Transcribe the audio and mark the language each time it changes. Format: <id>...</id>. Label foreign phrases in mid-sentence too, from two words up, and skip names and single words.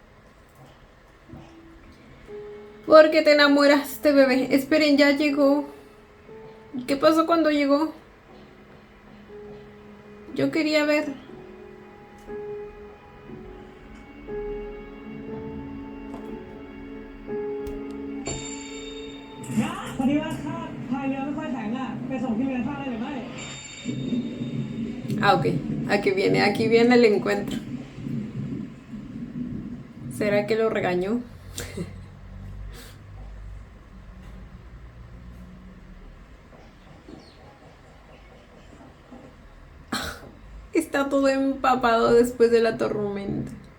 <es>¿Por qué te enamoraste, bebé? Esperen, ya llegó. ¿Qué pasó cuando llegó? Yo quería ver.</es> <th>พอดีว่าข้าพายเรือไม่ค่อยแข็งอ่ะไปส่งที่เรือข้าได้หรือไม่</th> <es>Ah, ok. Aquí viene el encuentro. ¿Será que lo regañó? Está todo empapado después de la tormenta.</es>